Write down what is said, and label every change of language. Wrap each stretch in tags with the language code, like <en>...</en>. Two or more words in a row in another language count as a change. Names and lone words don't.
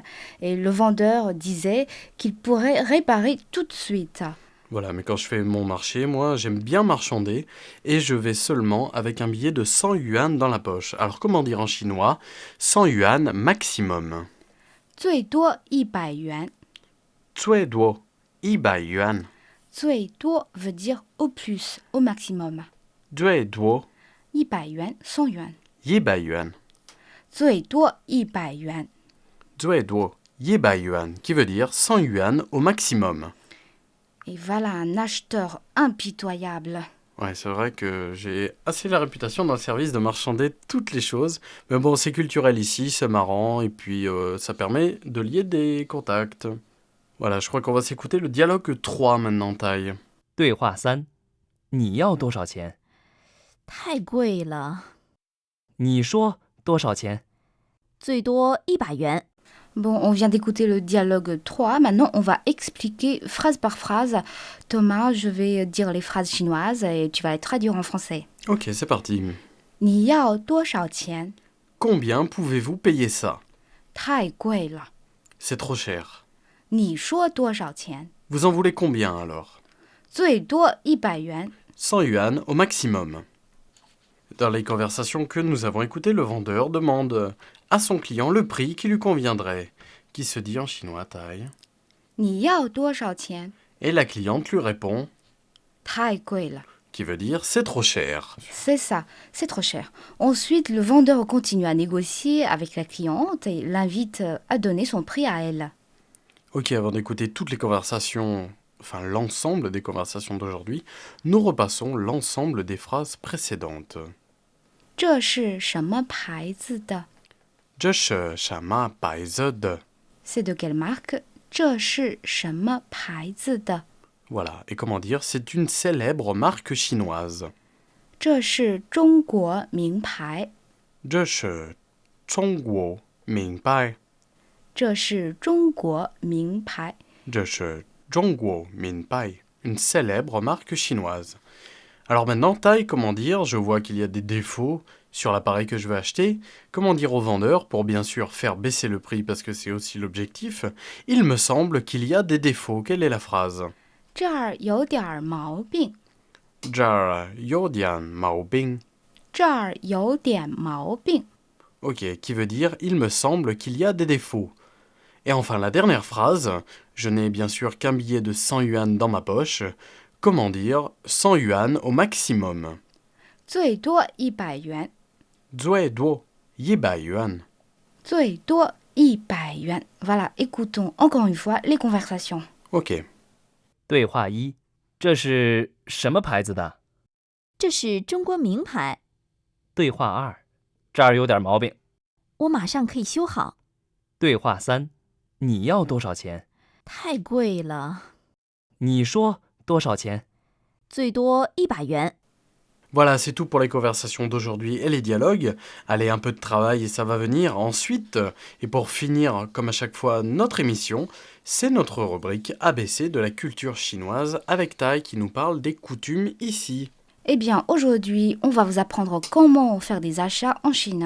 <fr>Et le vendeur disait qu'il pourrait réparer tout de suite. Voilà, mais quand je fais mon marché, moi, j'aime bien marchander et je vais seulement avec un billet de 100 yuan dans la poche. Alors, comment dire en chinois 100 yuan maximum.</fr> <zh>最多100元. 最多100 yuan.</zh> <fr>最多 veut dire au plus, au maximum.</fr> <zh>最多 100元, 100 yuan. 100 yuan. 最多100元. 最多100 yuan,</zh> <fr>qui veut dire 100 yuan au maximum. Et voilà un acheteur impitoyable. Ouais, c'est vrai que j'ai assez la réputation dans le service de marchander toutes les choses. Mais bon, c'est culturel ici, c'est marrant, et puis ça permet de lier des contacts. Voilà, je crois qu'on va s'écouter le dialogue 3 maintenant, Taille.</fr> <zh>对话3，你要多少钱？太贵了，你说多少钱？最多100元。</zh> <fr>Bon, on vient d'écouter le dialogue 3. Maintenant, on va expliquer phrase par phrase. Thomas, je vais dire les phrases chinoises et tu vas les traduire en français. Ok, c'est parti.</fr> <zh>你要多少钱?</zh> <fr>Combien pouvez-vous payer ça?</fr> <zh>太贵了.</zh> <fr>C'est trop cher.</fr> <zh>你说多少钱?</zh> <fr>Vous en voulez combien alors?</fr> <zh>最多100元.</zh> <fr>100 yuan au maximum. Dans les conversations que nous avons écoutées, le vendeur demande à son client le prix qui lui conviendrait, qui se dit en chinois taille.</fr> <zh>你要多少钱?</zh> <fr>Et la cliente lui répond,</fr> <zh>太贵了.</zh> <fr>qui veut dire c'est trop cher. C'est ça, c'est trop cher. Ensuite, le vendeur continue à négocier avec la cliente et l'invite à donner son prix à elle. Ok, avant d'écouter toutes les conversations, enfin l'ensemble des conversations d'aujourd'hui, nous repassons l'ensemble des phrases précédentes.</fr> <zh>这是什么牌子的? 这是什么牌子的?</zh> <fr>C'est de quelle marque?</fr> <zh>这是什么牌子的?</zh> <fr>Voilà, et comment dire, c'est une célèbre marque chinoise.</fr> <zh>这是中国名牌。这是中国名牌。这是中国名牌。这是中国名牌,</zh> <fr>une célèbre marque chinoise. Alors maintenant, taille, comment dire, je vois qu'il y a des défauts sur l'appareil que je veux acheter. Comment dire au vendeur, pour bien sûr faire baisser le prix parce que c'est aussi l'objectif, il me semble qu'il y a des défauts. Quelle est la phrase?</fr> <zh>这儿有点毛病。这儿有点毛病。这儿有点毛病。</zh> <fr>Ok, qui veut dire il me semble qu'il y a des défauts. Et enfin la dernière phrase, je n'ai bien sûr qu'un billet de 100 yuan dans ma poche. Comment dire 100 yuan au maximum?</fr> <zh>最多100元。最多100 yuan. 最多100 元。</zh> <fr>Voilà, écoutons encore une fois les conversations. Ok.</fr> <zh>对话1，这是什么牌子的？这是中国名牌，对话2，这儿有点毛病。我马上可以修好。对话3，你要多少钱？太贵了，你说多少钱？最多100元。</zh> <fr>Voilà, c'est tout pour les conversations d'aujourd'hui et les dialogues. Allez, un peu de travail et ça va venir ensuite. Et pour finir, comme à chaque fois, notre émission, c'est notre rubrique ABC de la culture chinoise avec Tai qui nous parle des coutumes ici. Eh bien, aujourd'hui, on va vous apprendre comment faire des achats en Chine.</fr>